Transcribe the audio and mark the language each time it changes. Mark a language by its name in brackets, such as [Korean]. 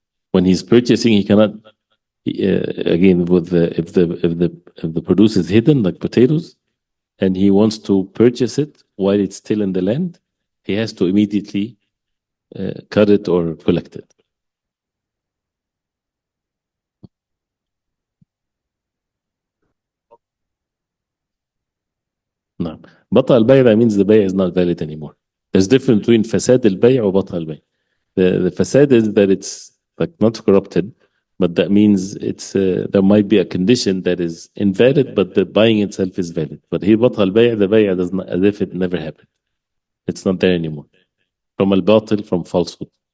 [English] When he's purchasing, he cannot. Again, if the produce is hidden like potatoes, and he wants to purchase it while it's still in the land, he has to immediately cut it or collect it. [Arabic] نعم. بطل البيع, [English] that means the bay'a is not valid anymore. There's difference between [Arabic] فساد البيع وبطل البيع. [English] The fasad is that it's like not corrupted, but that means it's there might be a condition that is invalid, but the buying itself is valid. But here [Arabic] بطل البيع, [English] the bay'a does not, as if it never happened. It's not there anymore. From al-batil, from falsehood.